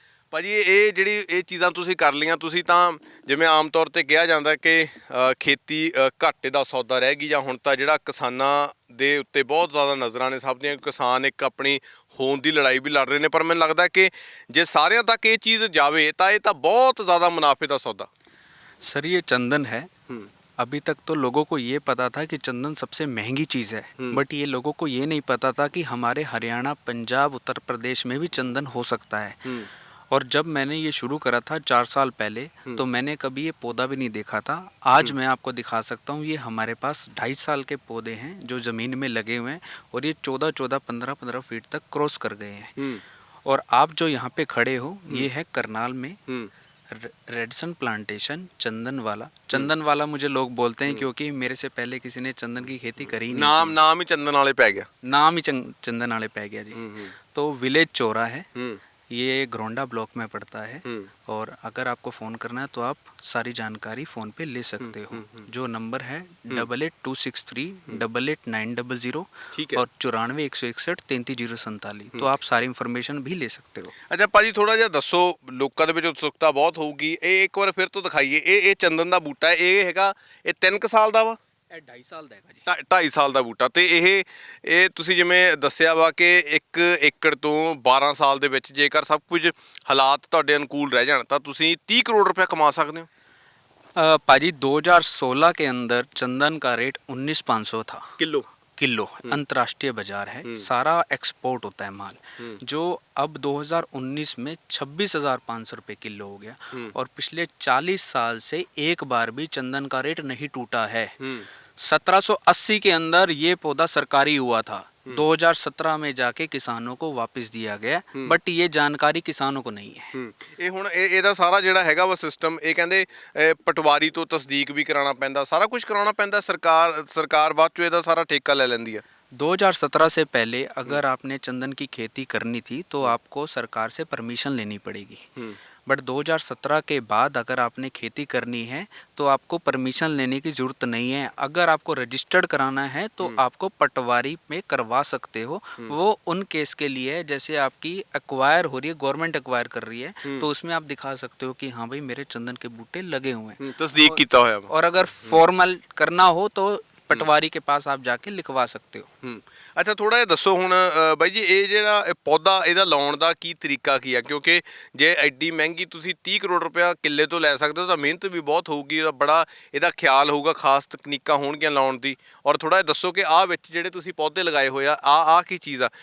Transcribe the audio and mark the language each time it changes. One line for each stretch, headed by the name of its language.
Punjabi: ਭਾਜੀ ਇਹ ਜਿਹੜੀ ਇਹ ਚੀਜ਼ਾਂ ਤੁਸੀਂ ਕਰ ਲਈਆਂ, ਤੁਸੀਂ ਤਾਂ ਜਿਵੇਂ ਆਮ ਤੌਰ 'ਤੇ ਕਿਹਾ ਜਾਂਦਾ ਕਿ ਖੇਤੀ ਘਾਟੇ ਦਾ ਸੌਦਾ ਰਹਿ ਗਈ, ਜਾਂ ਹੁਣ ਤਾਂ ਜਿਹੜਾ ਕਿਸਾਨਾਂ ਦੇ ਉੱਤੇ ਬਹੁਤ ਜ਼ਿਆਦਾ ਨਜ਼ਰਾਂ ਨੇ ਸਭ ਦੀਆਂ। ਕਿਸਾਨ ਇੱਕ ਆਪਣੀ ਹੋਂਦ ਦੀ ਲੜਾਈ ਵੀ ਲੜ ਰਹੇ ਨੇ, ਪਰ ਮੈਨੂੰ ਲੱਗਦਾ ਕਿ ਜੇ ਸਾਰਿਆਂ ਤੱਕ ਇਹ ਚੀਜ਼ ਜਾਵੇ ਤਾਂ ਇਹ ਤਾਂ ਬਹੁਤ ਜ਼ਿਆਦਾ ਮੁਨਾਫੇ ਦਾ ਸੌਦਾ।
Hindi: सर ये चंदन है। अभी तक तो लोगों को ये पता था कि चंदन सबसे महंगी चीज़ है, बट ये लोगों को ये नहीं पता था कि हमारे हरियाणा, पंजाब, उत्तर प्रदेश में भी चंदन हो सकता है। और जब मैंने ये शुरू करा था 4 साल पहले, तो मैंने कभी ये पौधा भी नहीं देखा था। आज मैं आपको दिखा सकता हूँ। ये हमारे पास 2.5 साल के पौधे हैं जो ज़मीन में लगे हुए हैं, और ये 14-14, 15-15 फीट तक क्रॉस कर गए हैं। और आप जो यहाँ पे खड़े हो, ये है करनाल में रेडिसन प्लांटेशन चंदन वाला मुझे लोग बोलते हैं क्योंकि मेरे से पहले किसी ने चंदन की खेती करी नहीं।
Punjabi: नाम ही चंदन वाले पै गया। नाम ही चंदन वाले पै गया जी।
Hindi: तो विलेज चोरा है, ये घरोंडा ब्लॉक में पड़ता है। और अगर आपको फ़ोन करना है तो आप सारी जानकारी फ़ोन पे ले सकते हो। जो नंबर है 8826388900 और 94-161-33-047। तो आप सारी इन्फॉर्मेशन भी ले सकते हो।
Punjabi: ਅੱਛਾ ਭਾਜੀ ਥੋੜਾ ਜਿਹਾ ਦੱਸੋ, ਲੋਕਾਂ ਦੇ ਵਿੱਚ ਉਤਸੁਕਤਾ ਬਹੁਤ ਹੋਊਗੀ। ਇਹ ਇੱਕ ਵਾਰ ਫਿਰ ਤੋਂ ਦਿਖਾਈਏ। ਇਹ ਚੰਦਨ ਦਾ ਬੂਟਾ ਹੈ, ਇਹ ਹੈਗਾ ਇਹ 3 ਕੁ ਸਾਲ ਦਾ ਵਾ। ਇਹ 2.5 ਸਾਲ ਦਾ ਹੈਗਾ ਜੀ। 2.5 ਸਾਲ ਦਾ ਬੂਟਾ। ਤੇ ਇਹ ਤੁਸੀਂ ਜਿਵੇਂ ਦੱਸਿਆ ਵਾ ਕਿ 1 ਏਕੜ ਤੋਂ 12 ਸਾਲ ਦੇ ਵਿੱਚ ਜੇਕਰ ਸਭ ਕੁਝ ਹਾਲਾਤ ਤੁਹਾਡੇ ਅਨੁਕੂਲ ਰਹਿ ਜਾਣ ਤਾਂ ਤੁਸੀਂ 30 ਕਰੋੜ ਰੁਪਏ ਕਮਾ ਸਕਦੇ ਹੋ।
Hindi: पाजी 2016 के अंदर चंदन का रेट 19,500 था किलो। अंतर्राष्ट्रीय बाजार है, सारा एक्सपोर्ट होता है माल, जो अब 2019 में 26,500 रुपये किलो हो गया। और पिछले 40 साल से एक बार भी चंदन का रेट नहीं टूटा है। 1780 के अंदर ये पौधा सरकारी हुआ था, 2017 में जाके किसानों को वापस दिया गया, बट ये जानकारी किसानों को नहीं है।
Punjabi: ਇਹ ਹੁਣ ਇਹਦਾ ਸਾਰਾ ਜਿਹੜਾ ਹੈਗਾ ਵਾ ਸਿਸਟਮ, ਇਹ ਕਹਿੰਦੇ ਪਟਵਾਰੀ ਤੋਂ ਤਸਦੀਕ ਵੀ ਕਰਾਉਣਾ ਪੈਂਦਾ, ਸਾਰਾ ਕੁਝ ਕਰਾਉਣਾ ਪੈਂਦਾ। ਸਰਕਾਰ ਬਾਅਦ ਚੋਂ ਇਹਦਾ ਸਾਰਾ ਠੇਕਾ ਲੈ ਲੈਂਦੀ ਹੈ।
Hindi: 2017 से पहले अगर आपने चंदन की खेती करनी थी तो आपको सरकार से परमिशन लेनी पड़ेगी। बट 2017 के बाद अगर आपने खेती करनी है तो आपको परमिशन लेने की ज़रूरत नहीं है। अगर आपको रजिस्टर्ड कराना है तो आपको पटवारी में करवा सकते हो। वो उन केस के लिए है जैसे आपकी एक्वायर हो रही है, गवर्नमेंट एक्वायर कर रही है, तो उसमें आप दिखा सकते हो कि हाँ भाई मेरे चंदन के बूटे लगे हुए हैं, तस्दीक किया हुआ है। और अगर फॉर्मल करना हो तो पटवारी के पास आप जाके लिखवा सकते हो।
Punjabi: ਅੱਛਾ ਥੋੜਾ ਜਿਹਾ ਦੱਸੋ ਹੁਣ ਬਾਈ ਜੀ, ਇਹ ਜਿਹੜਾ ਪੌਦਾ ਇਹਦਾ ਲਾਉਣ ਦਾ ਕੀ ਤਰੀਕਾ ਕੀ ਆ? ਕਿਉਂਕਿ ਜੇ ਐਡੀ ਮਹਿੰਗੀ ਤੁਸੀਂ 30 ਕਰੋੜ ਰੁਪਇਆ ਕਿੱਲੇ ਤੋਂ ਲੈ ਸਕਦੇ ਹੋ ਤਾਂ ਮਿਹਨਤ ਵੀ ਬਹੁਤ ਹੋਊਗੀ, ਇਹਦਾ ਬੜਾ ਇਹਦਾ ਖਿਆਲ ਹੋਊਗਾ, ਖਾਸ ਤਕਨੀਕਾਂ ਹੋਣਗੀਆਂ ਲਾਉਣ ਦੀ। ਔਰ ਥੋੜਾ ਜਿਹਾ ਦੱਸੋ ਕਿ ਆਹ ਵਿੱਚ ਜਿਹੜੇ ਤੁਸੀਂ ਪੌਦੇ ਲਗਾਏ ਹੋਏ ਆ ਆਹ ਕੀ ਚੀਜ਼ ਆ?